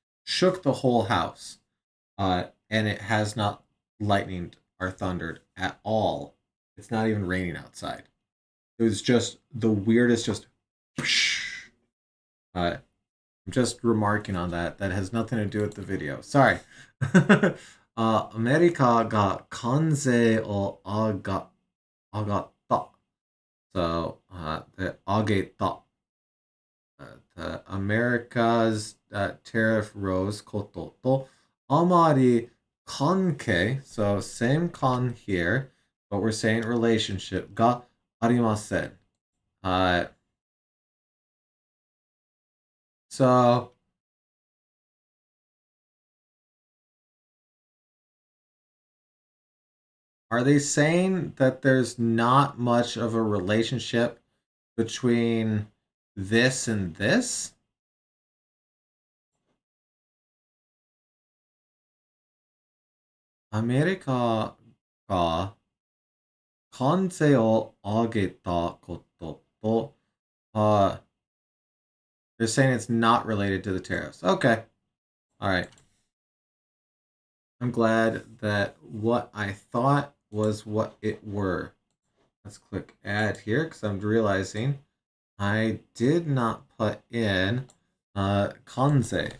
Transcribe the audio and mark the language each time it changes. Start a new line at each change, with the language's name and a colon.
English: Shook the whole house. And it has not lightninged or thundered at all. It's not even raining outside. It was just the weirdest, just. I'm just remarking on that. That has nothing to do with the video. Sorry.
Japanese: アメリカが関税を上がった。
English: So, the
Japanese: 上げた.
English: The America's tariff rose
Japanese: ことと、あまり関係,
English: so same con here, but we're saying relationship
Japanese: がありません.
English: So, are they saying that there's not much of a relationship between this and this?
Japanese: America が関税を上げたことと
English: Uh, they're saying it's not related to the tariffs. Okay. All right. I'm glad that what I thought was what it were. Let's click add here because I'm realizing I did not put in Kanze.